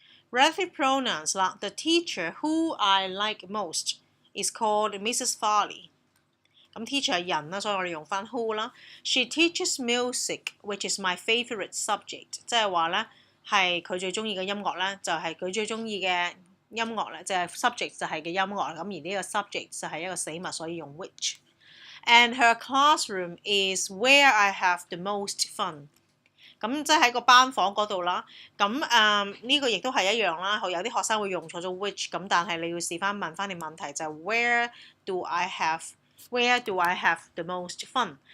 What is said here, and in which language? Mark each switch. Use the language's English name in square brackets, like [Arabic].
[English] Relative pronouns [Cantonese] 啦 [English] ，the teacher who I like most is called Mrs. Farley。 [Cantonese] 咁 teacher 係人啦，所以我哋用翻 who 啦。 [English] She teaches music, which is my favourite subject。 [Cantonese] 即係話咧，係佢最中意嘅音樂咧，就係佢最中意嘅音樂咧，就係 subject 就係嘅音樂。咁而呢個 subject 就係一個死物，所以用 which。 And her classroom is where I have the most fun。咁即係喺個班房嗰度啦。咁呢個亦都係一樣啦。有啲學生會用錯咗 which， 咁但係你要試翻問翻你問題就係 [English] Where do I have the most fun？